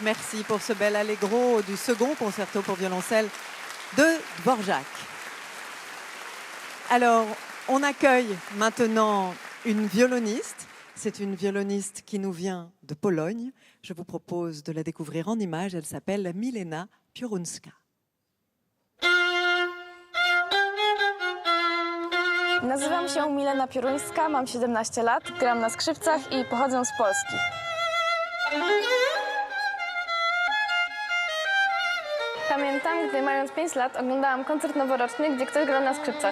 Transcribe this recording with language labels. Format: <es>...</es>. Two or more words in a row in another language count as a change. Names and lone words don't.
<fr>Merci pour ce bel allegro du second concerto pour violoncelle de Dvorak. Alors, on accueille maintenant une violoniste. C'est une violoniste qui nous vient de Pologne. Je vous propose de la découvrir en images. Elle s'appelle Milena Piorunska.</fr> <pl>Nazywam się Milena Piorunska, mam 17 lat, gram na skrzypcach i pochodzę z Polski. Pamiętam, gdy mając 5 lat oglądałam koncert noworoczny, gdzie ktoś grał na skrzypcach.</pl>